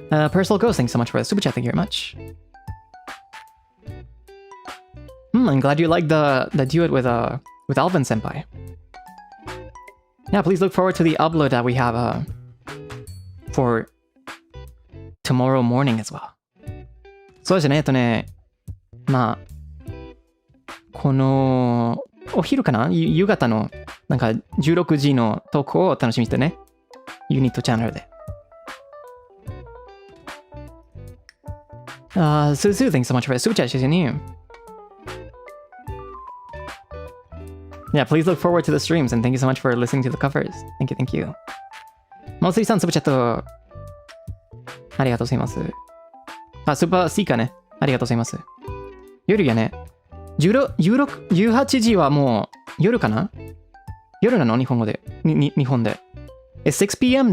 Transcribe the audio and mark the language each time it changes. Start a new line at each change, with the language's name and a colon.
English: Personal Ghost, thanks so much for the super chat. Thank you very much. I'm glad you liked the duet with Alvin Senpai. Yeah, please look forward to the upload that we have for tomorrow morning as well.
Japanese: そうですね、まあ、このお昼かな夕方のなんか16時のトークを楽しみにしてね。ユニットチャンネルで。
English: Suzu, thanks so much for the super chat, Shizuni. Yeah, please look forward to the streams and thank you so much for listening to the covers. Thank you.
Japanese: モスリさん、スーパーチャットありがとうございます。スーパースイカね。ありがとうございます。夜やね。18時はもう夜かな？夜なの？日本語で。日本で。
English: Is 6 p.m.